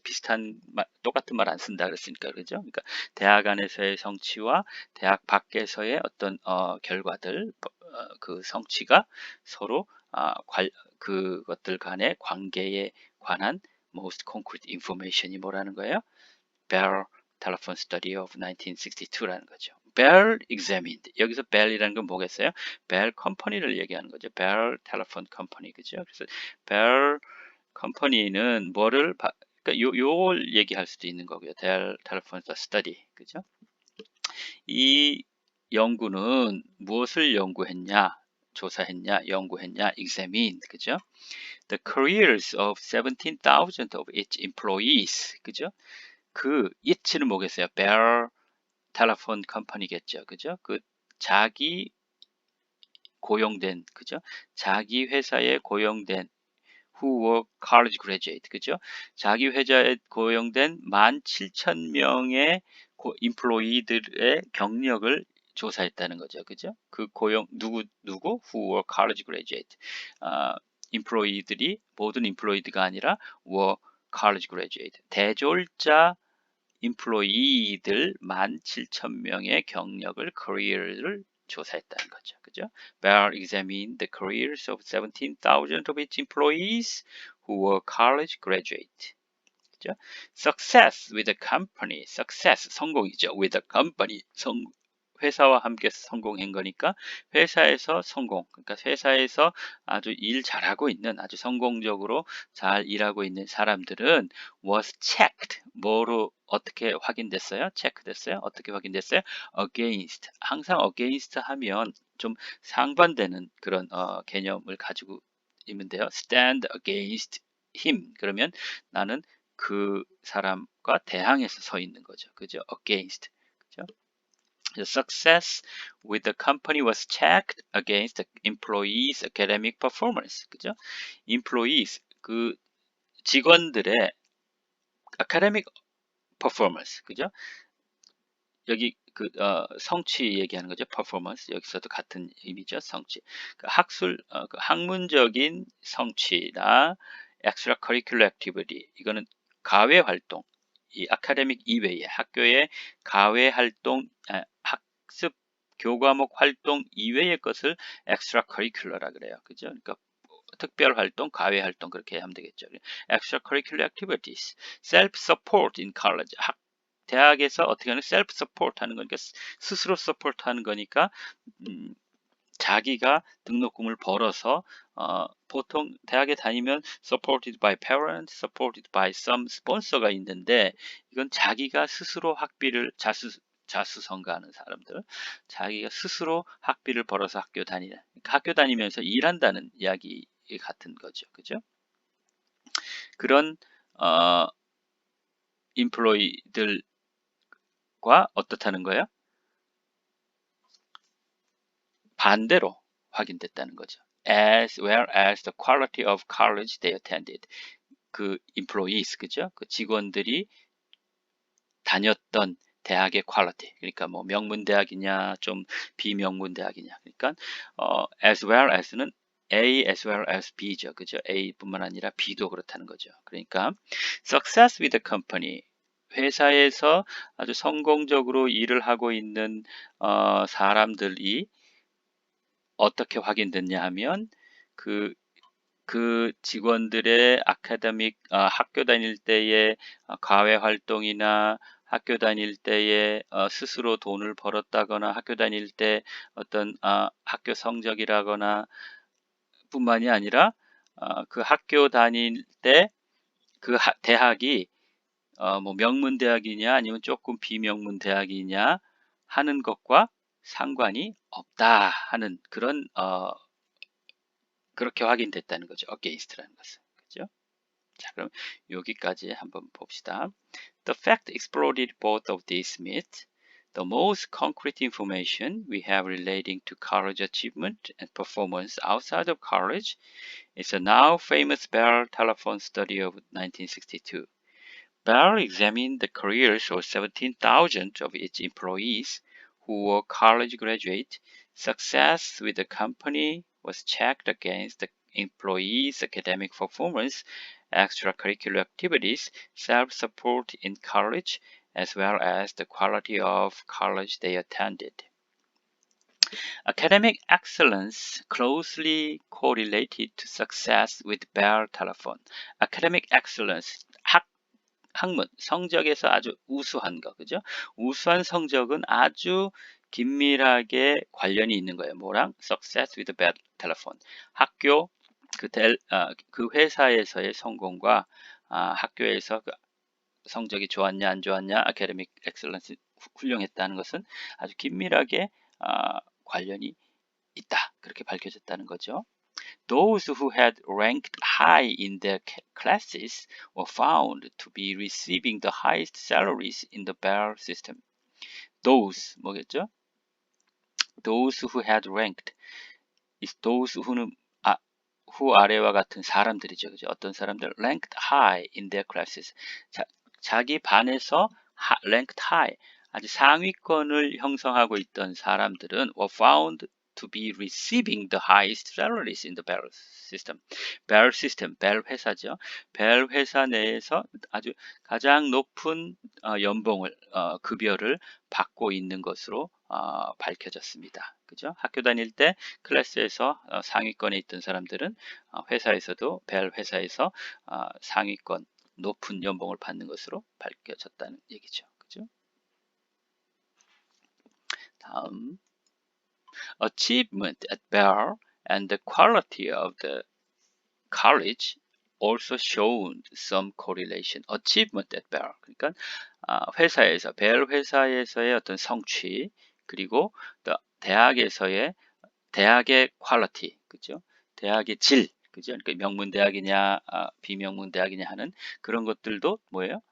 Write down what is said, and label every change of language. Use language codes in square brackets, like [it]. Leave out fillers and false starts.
[ko] 비슷한 말, 똑같은 말 안 쓴다 그랬으니까, 그죠? 그러니까 대학 안에서의 성취와 대학 밖에서의 어떤 결과들, 그 성취가 서로 그것들 간의 관계에 관한 [en] most concrete information [ko] 이 뭐라는 거예요? [en] Bell telephone study of 1962라는 거죠. Bell examined. [ko] 여기서 Bell이라는 건 뭐겠어요? Bell 컴퍼니를 얘기하는 거죠. [en] Bell telephone company, 그죠? [ko] 그래서 Bell 컴퍼니는 뭐를 그러니까 요걸 얘기할 수도 있는 거고요. [en] Bell telephone study, 그죠? [ko] 이 연구는 무엇을 조사했냐, 연구했냐, examined, 그죠? [en] The careers of 17,000 of its employees, 그죠? [ko] 그 it는 뭐겠어요? [en] Bell telephone company겠죠, 그죠? [ko] 그 자기 고용된, 그죠? 자기 회사에 고용된 [en] who were college graduate, [ko] 그죠? 자기 회사에 고용된 17,000명의 employee들의 경력을 조사했다는 거죠, 그죠? 그 누구 [en] who were college graduate, [ko] employee들이 모든 employee가 아니라 [en] were college graduate, [ko] 대졸자 employee들 17,000명의 경력을, career를 조사했다는 거죠. 그죠? [en] Bell examined the careers of 17,000 of its employees who were college graduate. [ko] 그죠? [en] Success with the company. [ko] Success, 성공이죠. With the company, 회사와 함께 성공한 거니까 회사에서 성공, 그러니까 회사에서 아주 일 잘하고 있는, 아주 성공적으로 잘 일하고 있는 사람들은 [en] was checked, [ko] 뭐로 어떻게 확인됐어요? 체크됐어요? 어떻게 확인됐어요? against, 항상 against 하면 좀 상반되는 그런 개념을 가지고 있는데요. [en] stand against him, [ko] 그러면 나는 그 사람과 대항해서 서 있는 거죠. 그죠? against, 그죠? [en] The success with the company was checked against the employees' academic performance. [ko] 그죠? [en] employees, [ko] 그 직원들의 [en] academic performance. [ko] 그죠? 여기 그 성취 얘기하는 거죠. performance. 여기서도 같은 의미죠. 성취. 그 그 학문적인 성취나 extracurricular activity. 이거는 가외 활동. 이 아카데믹 이외에 학교의 가외 활동, 학습 교과목 활동 이외의 것을 extracurricular라 그래요. 그죠? 그러니까 특별 활동, 과외 활동 그렇게 하면 되겠죠. [en] extracurricular activities, self-support in college. [ko] 대학에서 어떻게 하는 self-support 하는 거니까 스스로 support 하는 거니까 자기가 등록금을 벌어서 보통 대학에 다니면 [en] supported by parents, supported by some sponsor [ko] 가 있는데 이건 자기가 스스로 학비를 자수성가하는 사람들, 자기가 스스로 학비를 벌어서 학교 다니는, 학교 다니면서 일한다는 이야기 같은 거죠, 그죠? 그런 인플로이들과 어떻다는 거예요? 반대로 확인됐다는 거죠. [en] As well as the quality of college they attended. [ko] 그 employees, 그죠? 그 직원들이 다녔던 대학의 퀄리티. 그러니까 뭐 명문대학이냐, 좀 비명문 대학이냐. 그러니까 as well as는 [en] A as well as B [ko] 죠. 그죠? A뿐만 아니라 B도 그렇다는 거죠. [en] 그러니까 success with the company. [ko] 회사에서 아주 성공적으로 일을 하고 있는 사람들이 어떻게 확인됐냐 하면 그 직원들의 아카데믹 학교 다닐 때의 과외 활동이나 학교 다닐 때에 스스로 돈을 벌었다거나 학교 다닐 때 어떤 학교 성적이라거나 뿐만이 아니라 그 학교 다닐 때 그 대학이 뭐 명문 대학이냐 아니면 조금 비명문 대학이냐 하는 것과 상관이 없다 하는 그런 그렇게 확인됐다는 거죠. against라는 것은. 그죠? 자, 그럼 여기까지 한번 봅시다. [en] The fact exploded both of these myths. The most concrete information we have relating to college achievement and performance outside of college is the now famous Bell telephone study of 1962. Bell examined the careers of 17,000 of its employees who were college graduates. Success with the company was checked against the employees' academic performance, extracurricular activities, self-support in college, as well as the quality of college they attended. Academic excellence closely correlated to success with Bell telephone. [ko] Academic excellence, 학문, 성적에서 아주 우수한 거, 그죠? 우수한 성적은 아주 긴밀하게 관련이 있는 거예요. 뭐랑? [en] Success with bad telephone. [ko] 학교, 그 회사에서의 성공과 학교에서 그 성적이 좋았냐, 안 좋았냐, academic excellence 훌륭했다는 것은 아주 긴밀하게 관련이 있다. 그렇게 밝혀졌다는 거죠. [en] Those who had ranked high in their classes were found to be receiving the highest salaries in the Bell system. Those [ko] 뭐겠죠? [en] Those who had ranked. [ko] Those who는 who 아래와 같은 사람들이죠. 그죠? 어떤 사람들 [en] ranked high in their classes. [ko] 자기 반에서 [en] ranked high [ko] 아주 상위권을 형성하고 있던 사람들은 [en] were found to be receiving the highest salaries in the Bell system. [ko] Bell system, Bell 회사죠. Bell 회사 내에서 아주 가장 높은 연봉을, 급여를 받고 있는 것으로 밝혀졌습니다. 그죠? 학교 다닐 때 클래스에서 상위권에 있던 사람들은 회사에서도 벨 회사에서 상위권 높은 연봉을 받는 것으로 밝혀졌다는 얘기죠. 그죠? [en] 다음 Achievement at Bell and the quality of the college also showed some correlation. Achievement at Bell. [ko] 그러니까 회사에서 벨 회사에서의 어떤 성취 그리고 대학에서의 대학의 퀄리티, 그죠? 대학의 질, 그죠? 그러니까 명문 대학이냐, 비명문 대학이냐 하는 그런 것들도 뭐예요?